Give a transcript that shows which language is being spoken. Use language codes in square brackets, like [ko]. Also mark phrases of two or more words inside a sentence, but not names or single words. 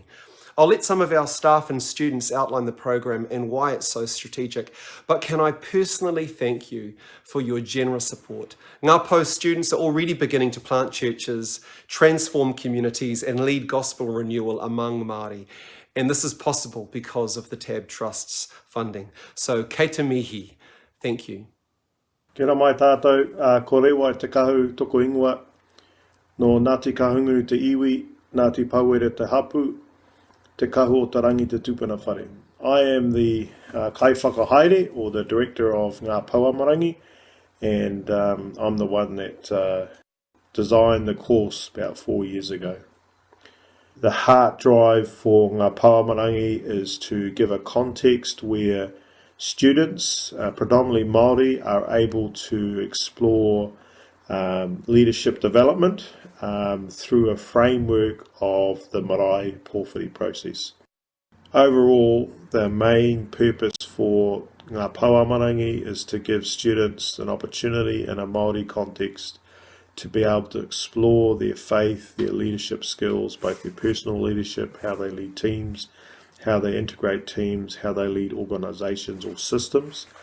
[en] I'll let some of our staff and students outline the program and why it's so strategic, but can I personally thank you for your generous support. Ngā Pou students are already beginning to plant churches, transform communities and lead gospel renewal among Māori. And this is possible because of the TAB Trust's funding. So, [mi] kei te mihi, [en] thank you. [mi] Kia ora mai tātou, ko rewa te kahu toko ingoa, no Ngāti Kahunguru te iwi, Ngāti Pauere te hapu, te kahu o te rangi te tupuna whare. [en] I am the kaiwhakahaere, or the director of Ngā Pou Amorangi, and I'm the one that designed the course about 4 years ago. The heart drive for Ngā Pou Amorangi is to give a context where students, predominantly Māori, are able to explore leadership development through a framework of the [mi] marae pōwhiri [en] process. Overall, the main purpose for Ngā Pou Amorangi is to give students an opportunity in a Māori context to be able to explore their faith, their leadership skills, both their personal leadership, how they lead teams, how they integrate teams, how they lead organisations or systems